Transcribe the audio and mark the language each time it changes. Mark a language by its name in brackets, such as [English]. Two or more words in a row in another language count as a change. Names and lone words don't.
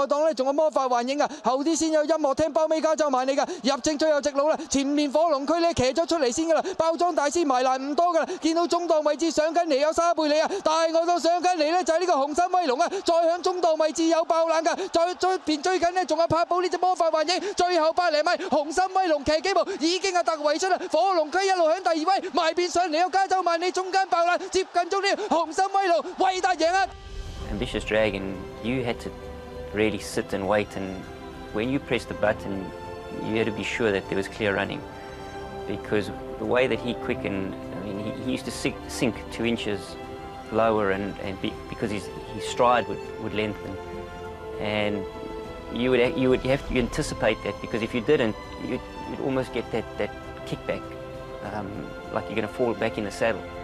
[Cantonese] 檔呢，仲有魔法幻影啊，後啲先有音樂廳包尾加州萬利㗎，入正最後直路啦，前面火龍區呢，騎咗出嚟先㗎啦，包裝大師埋欄唔多㗎啦，見到中檔位置上緊嚟有沙貝利啊，大外檔上緊嚟呢，就係呢個紅心威龍啊，再響中檔位置有爆冷㗎，再邊追緊呢，仲有柏寶呢隻魔法幻影，最後100零米紅心威龍騎幾步已經係突圍出啦，火龍區一路響第2位埋邊上嚟有加州萬利，中間爆冷接近終點，紅心威龍韋達贏啊 [English] Ambitious Dragon, you had to really sit and wait, and when you press the button you had to be sure that there was clear running, because the way that he quickened, I mean he used to sink 2 inches lower because his stride would lengthen, and you would have to anticipate that, because if you didn't you'd almost get that kickback, like you're going to fall back in the saddle.